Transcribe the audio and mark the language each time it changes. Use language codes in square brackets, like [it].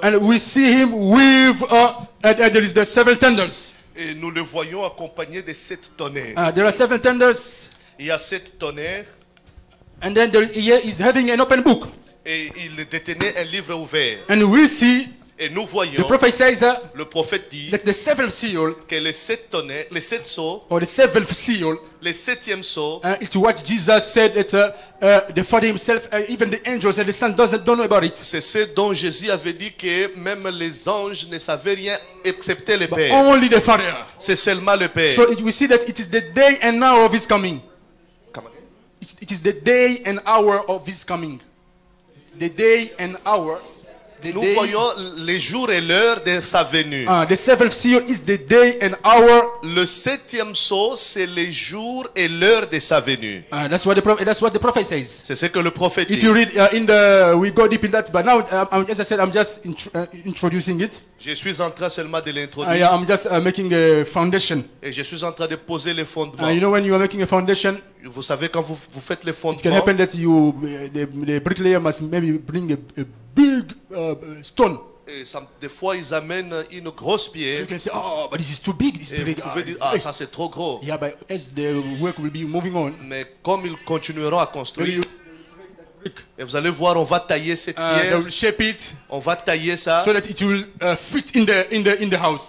[en] and we see him with there is the 7 thunders. [fr] et nous le voyons accompagné de 7 tonnerres. [en] There are 7 thunders, [fr] Il y a 7 tonnerres [en] and then here is having an open book, [fr] et il détenait un livre ouvert. [en] and we see [fr] Et nous [en] the [fr] voyons, [en] prophet says [fr] le prophète dit [en] that the 7th seal [fr] que les 7 tonnerres, les 7 sceaux, [en] or the 7th seal, [fr] les 7e sceaux, [en] it's what Jesus said that the Father Himself, even the angels and the Son don't know about it. [fr] c'est ce dont Jésus avait dit que même les anges ne savaient rien excepté le Père. [en] Only the Father. [fr] C'est seulement le Père. [en] So we see that it is the day and hour of His coming. Come again? It is the day and hour of His coming. The day and hour. [fr] Nous voyons les jours et l'heure de sa venue. [en] The 7th seal is the day and hour. [fr] Le 7e sceau, c'est les jours et l'heure de sa venue. [en] That's what the prophet says. [fr] C'est ce que le prophète [en] If [fr] dit. [en] you read we go deep in that, but now as I said, I'm just introducing it. [fr] Je suis en train seulement de l'introduire [en] I'm just making a foundation. [fr] et je suis en train de poser les fondements. [en] You know, when you are making a foundation, [fr] Vous savez, quand vous faites les [en] it can [fr] fondements, [en] happen that the bricklayer must maybe bring a big stone. [fr] et des fois ils amènent une grosse pierre [en] You can say, oh, but this is too big. This is [fr] et [en] too [fr] vous [en] big. [fr] pouvez dire, ah ça c'est trop gros. [en] Yeah, but as the work will be moving on, [fr] Mais comme ils continueront à [en] maybe [fr] construire, [en] you [fr] et vous allez voir, on va tailler cette [en] they [fr] pierre, [en] will shape it [fr] on va tailler ça [en] so that it will fit in the house.